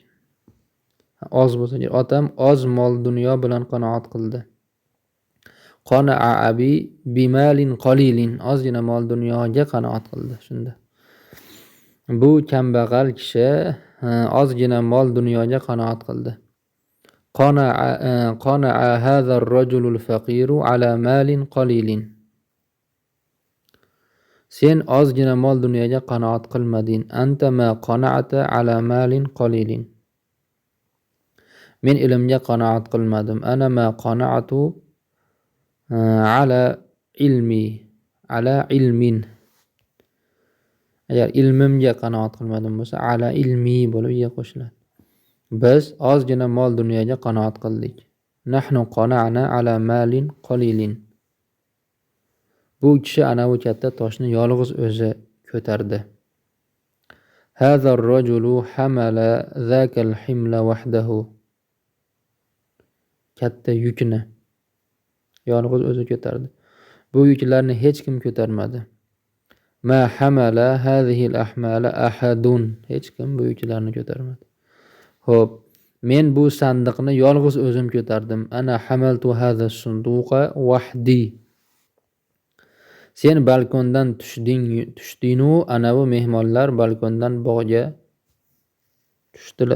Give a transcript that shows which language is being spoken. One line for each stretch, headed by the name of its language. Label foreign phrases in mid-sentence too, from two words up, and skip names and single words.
Uzbek: Oz bo'lsa, otam oz mol dunyo bilan qanoat qildi.
Arabic: قنع أبي بمال قليل.
Uzbek: Ozgina mol dunyoga qanoat qildi shunda. Bu kambag'al kishi ozgina mol dunyoga qanoat qildi.
Arabic: قنع هذا الرجل الفقير على مال قليل.
Uzbek: Sen ozgina mol dunyoga qanoat qilmading.
Arabic: أنت ما قنعت على مال قليل.
Uzbek: Men ilmga qanoat qilmadim.
Arabic: أنا ما قنعت على علمي. على علم.
Uzbek: Agar ilmimga qanoat qilmadim bo'lsa,
Arabic: على علمي
Uzbek: bo'lib qo'shiladi. Biz ozgina mol dunyoga qanoat qildik.
Arabic: نحن قنعنا على مال قليل.
Uzbek: Bu kishi anavi katta toshni yolg'iz o'zi ko'tardi.
Arabic: هذا الرجل حمل ذاك الحمل وحده.
Uzbek: Katta yukni yolg'iz o'zi ko'tardi. Bu yuklarni hech kim ko'tarmadi.
Arabic: ما حمل هذه الأحمال أحد.
Uzbek: Hech kim bu yuklarni ko'tarmadi. Xo'p, Men bu sandiqni yolg'iz o'zim ko'tardim.
Arabic: أنا حملت هذا الصندوق وحدي.
Uzbek: Sen balkondan tushding-u, anavi mehmonlar balkondan bog'ga tushdilar.